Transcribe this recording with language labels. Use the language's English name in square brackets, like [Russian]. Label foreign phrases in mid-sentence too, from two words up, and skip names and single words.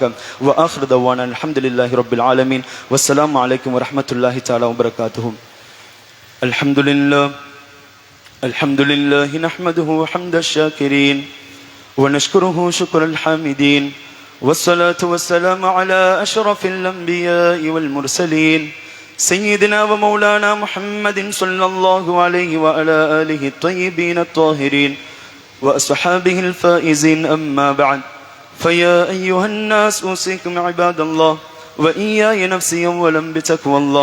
[Arabic] وآخر دعوانا الحمد لله رب العالمين. والسلام عليكم ورحمة الله تعالى وبركاته. الحمد لله نحمده حمد الشاكرين ونشكره شكر الحامدين. والصلاة والسلام على أشرف الأنبياء والمرسلين سيدنا ومولانا محمد صلى الله عليه وعلى آله الطيبين الطاهرين وأصحابه الفائزين. أما بعد، فيا أيها الناس أوصيكم عباد الله وإياي نفسي أولا بتقوى الله.